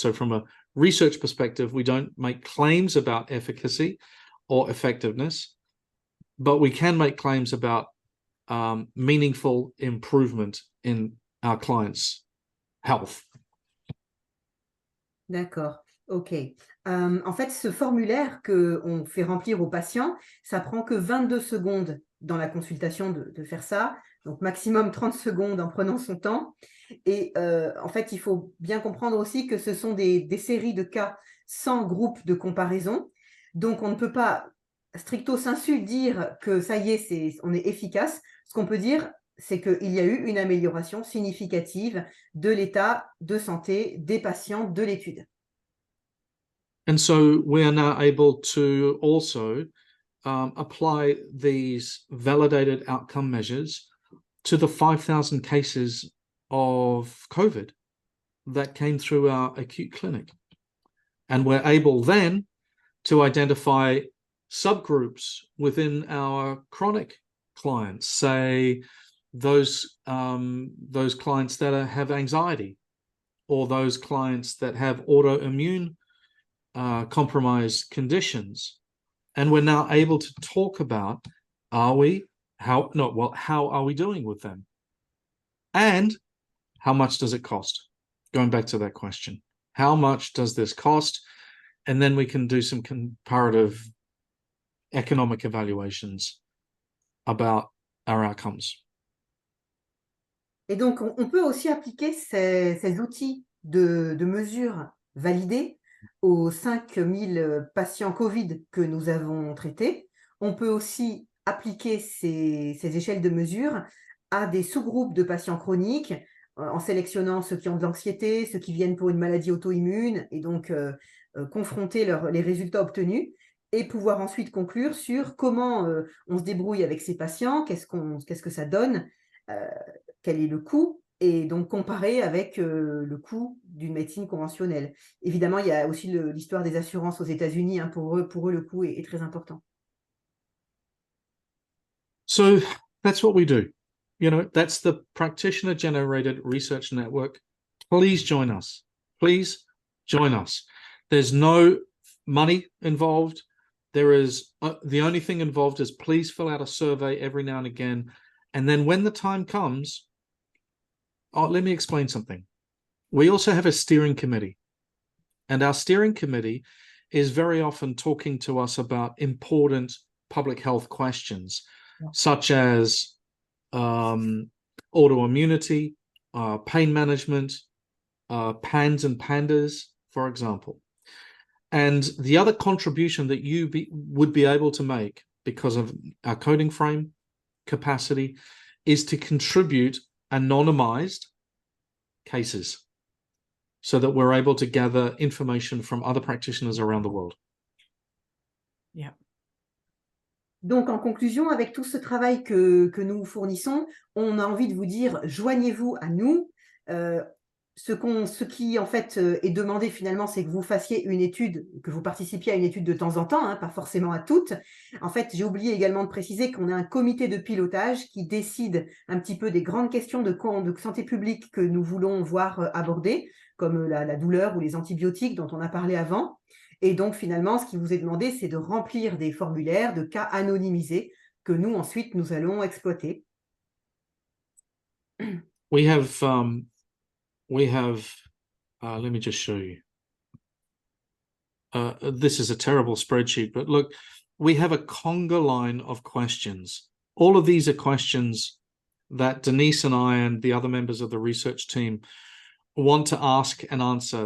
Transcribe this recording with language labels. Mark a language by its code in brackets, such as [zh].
[en] So from a research perspective, we don't make claims about efficacy or effectiveness, but we can make claims about meaningful improvement in our clients' health. [fr] D'accord, ok. En fait, ce formulaire qu'on fait remplir aux patients, ça prend que 22 secondes dans la consultation de faire ça, donc maximum 30 secondes en prenant son temps. Et en fait, il faut bien comprendre aussi que ce sont des séries de cas sans groupe de comparaison. Donc, on ne peut pas stricto sensu dire que ça y est, on est efficace. Ce qu'on peut dire, c'est qu'il y a eu une amélioration significative de l'état de santé des patients de l'étude. [en] And so we are now able to also apply these validated outcome measures to the 5,000 cases of COVID that came through our acute clinic. And we're able then to identify subgroups within our chronic clients, say those clients that have anxiety, or those clients that have autoimmune compromised conditions. And we're now able to talk about, how are we doing with them? And how much does it cost? Going back to that question, how much does this cost? And then we can do some comparative economic evaluations about our outcomes. [fr] Et donc, on peut aussi appliquer ces outils de mesure validés aux 5000 patients Covid que nous avons traités. On peut aussi appliquer ces échelles de mesure à des sous-groupes de patients chroniques en sélectionnant ceux qui ont de l'anxiété, ceux qui viennent pour une maladie auto-immune et donc confronter les résultats obtenus et pouvoir ensuite conclure sur comment on se débrouille avec ces patients, qu'est-ce que ça donne, quel est le coût, et donc comparer avec le coût d'une médecine conventionnelle. Évidemment, il y a aussi l'histoire des assurances aux États-Unis. Hein, pour eux, le coût est très important. [en] So that's what we do. You know, that's the practitioner-generated research network. Please join us. Please join us. There's no money involved. There is the only thing involved is please fill out a survey every now and again. And then when the time comes, let me explain something. We also have a steering committee. And our steering committee is very often talking to us about important public health questions, such as autoimmunity, pain management, PANS and PANDAS, for example. And the other contribution that you would be able to make because of our coding frame capacity is to contribute anonymized cases so that we're able to gather information from other practitioners around the world. Yeah. [fr] Donc, en conclusion, avec tout ce travail que nous fournissons, on a envie de vous dire, joignez-vous à nous. Ce qui, en fait, est demandé finalement, c'est que vous fassiez une étude, que vous participiez à une étude de temps en temps, hein, pas forcément à toutes. En fait, j'ai oublié également de préciser qu'on a un comité de pilotage qui décide un petit peu des grandes questions de santé publique que nous voulons voir abordées, comme la douleur ou les antibiotiques dont on a parlé avant. Et donc, finalement, ce qui vous est demandé, c'est de remplir des formulaires de cas anonymisés que nous, ensuite, nous allons exploiter. [en] We have, let me just show you. This is a terrible spreadsheet, but look, we have a conga line of questions. All of these are questions that Denise and I and the other members of the research team want to ask and answer.